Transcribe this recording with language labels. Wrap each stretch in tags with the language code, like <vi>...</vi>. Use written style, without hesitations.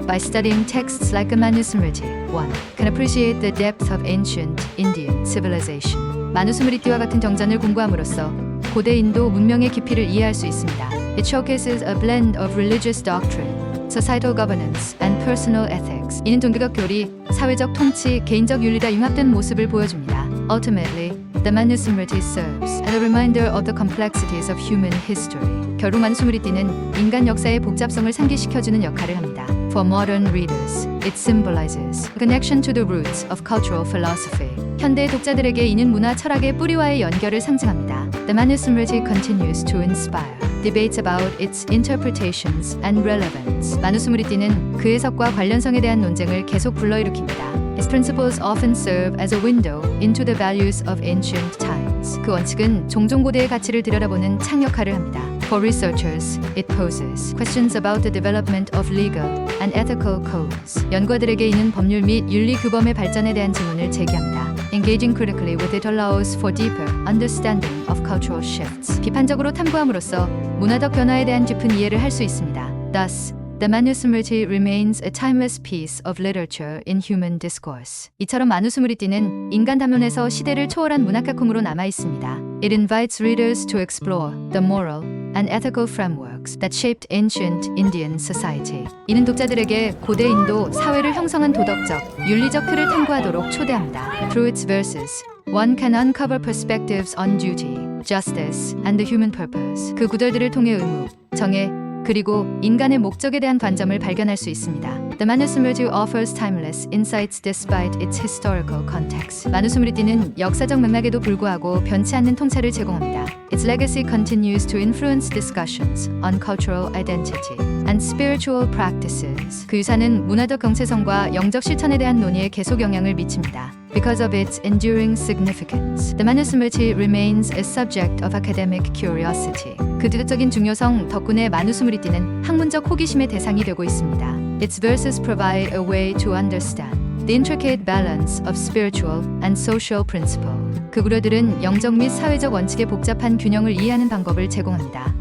<en>By studying texts like a Manusmriti, one can appreciate the depth of ancient Indian civilization.</en> <ko>마누스무리띠와 같은 정전을 공부함으로써 고대 인도 문명의 깊이를 이해할 수 있습니다.</ko> <en>It showcases a blend of religious doctrine, societal governance, and personal ethics.</en> <ko>이는 종교적 교리, 사회적 통치, 개인적 윤리가 융합된 모습을 보여줍니다.</ko> <en>Ultimately, the Manusmriti serves as a reminder of the complexities of human history.</en> <ko>결국 마누스무리띠는 인간 역사의 복잡성을 상기시켜주는 역할을 합니다.</ko> <en>For modern readers, it symbolizes a connection to the roots of cultural philosophy.</en> <ko>현대 독자들에게 이는 문화 철학의 뿌리와의 연결을 상징합니다.</ko> <en>The Manusmriti continues to inspire debates about its interpretations and relevance.</en> <ko>마누스무리띠는 그 해석과 관련성에 대한 논쟁을 계속 불러일으킵니다.</ko> <en>Its principles often serve as a window into the values of ancient times.</en> <ko>그 원칙은 종종 고대의 가치를 들여다보는 창 역할을 합니다.</ko> <en>For researchers, it poses questions about the development of legal and ethical codes.</en> <ko>연구자들에게 이는 법률 및 윤리 규범의 발전에 대한 질문을 제기합니다.</ko> <en>Engaging critically with it allows for deeper understanding of cultural shifts.</en> <ko>비판적으로 탐구함으로써 문화적 변화에 대한 깊은 이해를 할 수 있습니다.</ko> <en>Thus, the Manusmriti remains a timeless piece of literature in human discourse.</en> <ko>이처럼 마누스무리띠는 인간 담론에서 시대를 초월한 문학작품으로 남아 있습니다.</ko> <en>It invites readers to explore the moral and ethical frameworks that shaped ancient Indian society.</en> <ko>이는 독자들에게 고대 인도 사회를 형성한 도덕적, 윤리적 틀을 탐구하도록 초대합니다.</ko> <en>Through its verses, one can uncover perspectives on duty, justice, and the human purpose.</en> <ko>그 구절들을 통해 의무, 정의, 그리고 인간의 목적에 대한 관점을 발견할 수 있습니다.</ko> <en>The Manusmriti offers timeless insights despite its historical context.</en> <ko>마누스무리띠는 역사적 맥락에도 불구하고 변치 않는 통찰을 제공합니다.</ko> <en>Its legacy continues to influence discussions on cultural identity and spiritual practices.</en> <ko>그 유산은 문화적 정체성과 영적 실천에 대한 논의에 계속 영향을 미칩니다.</ko> <en>Because of its enduring significance, the Manusmriti remains a subject of academic curiosity.</en> <ko>그 도덕적인 중요성 덕분에 마누스무리띠는 학문적 호기심의 대상이 되고 있습니다.</ko> <en>Its verses provide a way to understand the intricate balance of spiritual and social principle.</en> <ko>그 구려들은 영적 및 사회적 원칙의 복잡한 균형을 이해하는 방법을 제공합니다.</ko>